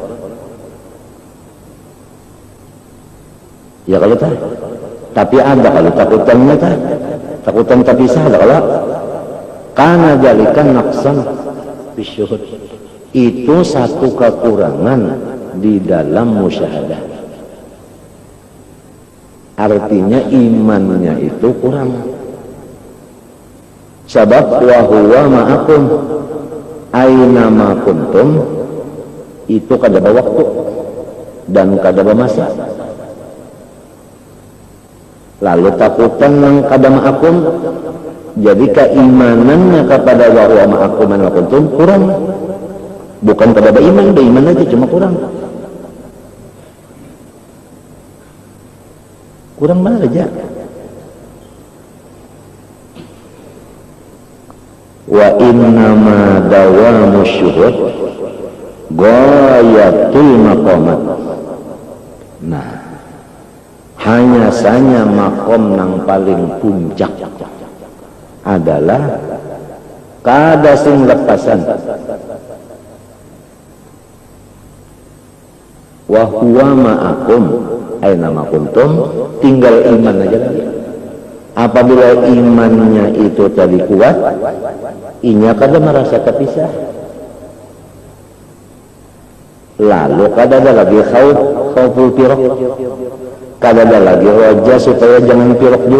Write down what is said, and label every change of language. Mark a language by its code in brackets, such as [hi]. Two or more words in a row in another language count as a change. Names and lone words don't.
[bjn] Ya kalau tak, tapi ada kalau takutannya tak, takutan tapi sah kalau karena jalikan [ar] نقصان بشهود, [bjn] itu satu kekurangan di dalam musyahadah. Artinya imannya itu kurang. [ar] Sebab وهو معكم أين ما كنتم, [bjn] itu kada waktu dan kada masa. Lalu takutan yang kada ma'akum, jadi keimanannya kepada [ar] وهو معكم أين ما كنتم [bjn] kurang. Bukan kada beriman, beriman aja cuma kurang. Kurang mana aja. [ar] وإنما دوام شهود غاية المقامات. [bjn] Nah, hanya saja makom yang paling puncak adalah kada sing lepasan. [ar] وهو معكم أين ما كنتم, [bjn] tinggal iman aja lagi. Apabila imannya itu tadi kuat, inya kada merasa terpisah. Lalu kada ada lagi khauful pirok, kada ada lagi roja supaya jangan pirok juga.